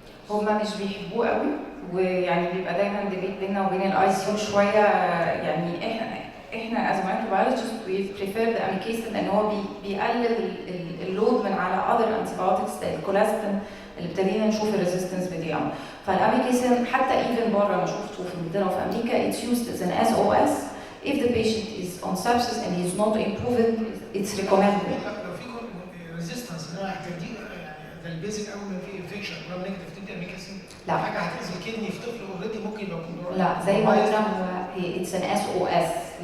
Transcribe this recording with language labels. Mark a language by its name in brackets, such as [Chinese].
[Arabic] هما مش بيحبوه قوي، ويعني بيبقى دايما ديبيت بيننا وبين الاي سي يو شويه. يعني احنا [English] as microbiologist we prefer the amikacin [Arabic] ان هو بيقلل اللود من على اذر انتيبيوتكس زي الكولاستين اللي ابتدينا نشوف الريزيستنس بتاعه. فالاميكاسين حتى ايفن بره انا شفته في انجلترا وفي امريكا [English] it's used as an SOS if the patient is on sepsis and he's not improving it's recommended. [Arabic] لو في ريزيستنس ان هو هتدي ده البيزك اول ما في انفكشن ولا نيجاتيف تدي اميكاسين؟ لا حاجه هتاذي الكدني في طفل اوريدي ممكن يبقى لا زي ما قلنا هو [English] it's an SOS.